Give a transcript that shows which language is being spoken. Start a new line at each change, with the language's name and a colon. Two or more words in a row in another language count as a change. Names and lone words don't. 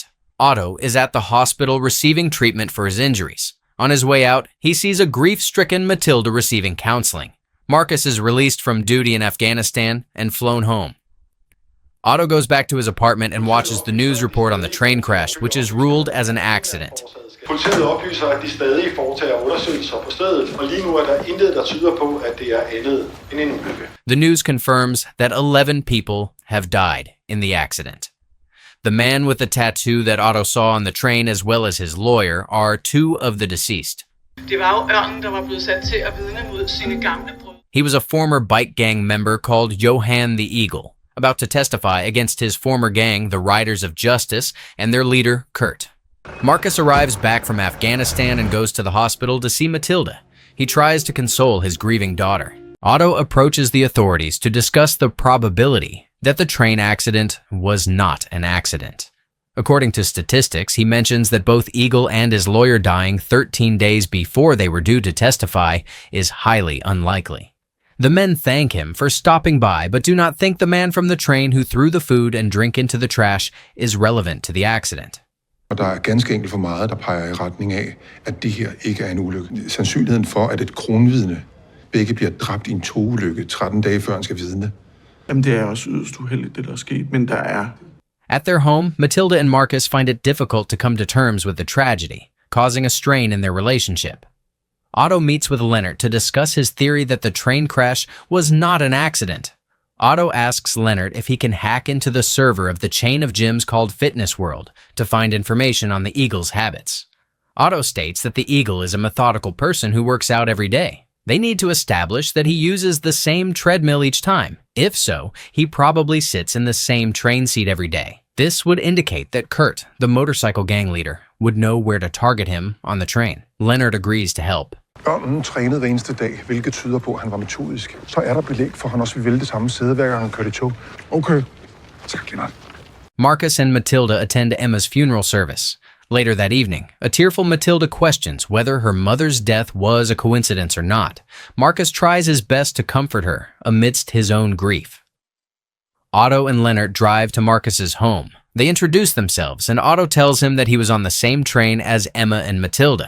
English: Otto is at the hospital receiving treatment for his injuries. On his way out, he sees a grief-stricken Matilda receiving counseling. Marcus is released from duty in Afghanistan and flown home. Otto goes back to his apartment and watches the news report on the train crash, which is ruled as an accident.
Danish: Politiet oplyser, at de stadig foretager undersøgelser på stedet, og lige nu er der intet, der tyder på, at det er andet end en ulykke.
English: The news confirms that 11 people have died in the accident. The man with the tattoo that Otto saw on the train, as well as his lawyer, are 2 of the deceased.
Danish: Det var jo ørnen, der var blevet sat til at vidne mod sine gamle brødre.
English: He was a former bike gang member called Johan the Eagle, about to testify against his former gang, the Riders of Justice, and their leader, Kurt. Marcus arrives back from Afghanistan and goes to the hospital to see Matilda. He tries to console his grieving daughter. Otto approaches the authorities to discuss the probability that the train accident was not an accident. According to statistics, he mentions that both Eagle and his lawyer dying 13 days before they were due to testify is highly unlikely. The men thank him for stopping by, but do not think the man from the train who threw the food and drink into the trash is relevant to the accident.
Danish: Og der er ganske enkelt for meget, der peger i retning af, at det her ikke er en ulykke. Sandsynligheden for, at et kronvidne begge bliver dræbt i en togulykke 13 dage før han skal vidne. Jamen, det er også yderst uheldigt, det der er sket, men der er...
English: At their home, Matilda and Marcus find it difficult to come to terms with the tragedy, causing a strain in their relationship. Otto meets with Leonard to discuss his theory that the train crash was not an accident. Otto asks Leonard if he can hack into the server of the chain of gyms called Fitness World to find information on the Eagle's habits. Otto states that the Eagle is a methodical person who works out every day. They need to establish that he uses the same treadmill each time. If so, he probably sits in the same train seat every day. This would indicate that Kurt, the motorcycle gang leader, would know where to target him on the train. Leonard agrees to help.
Danish: Ørnen trænede hver eneste dag, hvilket tyder på, at han var metodisk. Så der belæg for, at han også vil vælge det samme sæde, hver gang han kørte i tog. Okay. Tak, Lennart.
English: Marcus and Matilda attend Emma's funeral service. Later that evening, a tearful Matilda questions whether her mother's death was a coincidence or not. Marcus tries his best to comfort her amidst his own grief. Otto and Leonard drive to Marcus's home. They introduce themselves, and Otto tells him that he was on the same train as Emma and Matilda.